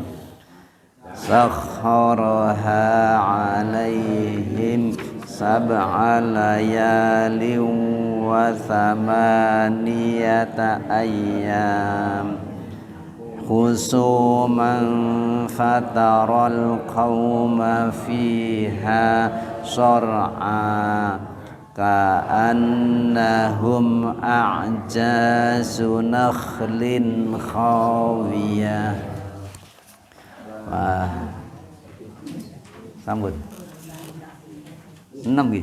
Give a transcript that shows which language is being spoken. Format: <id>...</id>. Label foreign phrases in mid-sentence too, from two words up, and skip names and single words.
<ar>سخرها عليهم سبع ليال وثمانية أيام حسوما فترى القوم فيها صرعى كأنهم أعجاز نخل خاوية.</ar> <jv>Wah, sambut 6 nggih.</jv>